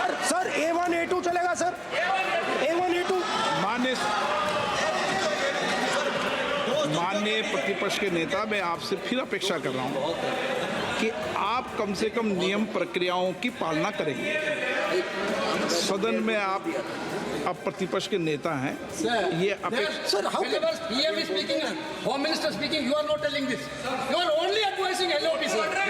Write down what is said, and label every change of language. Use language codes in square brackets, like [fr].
[hi] Sir A1 A2 चलेगा sir, A1 A2। माननीय प्रतिपक्ष के नेता, मैं आपसे फिर अपेक्षा कर रहा हूं कि आप कम से कम नियम प्रक्रियाओं की पालना करेंगे। सदन में आप प्रतिपक्ष के नेता हैं, ये अपेक्षा। [en] Sir, how can PM is speaking, Home Minister speaking, you are not telling this. You are only advising LOP, sir.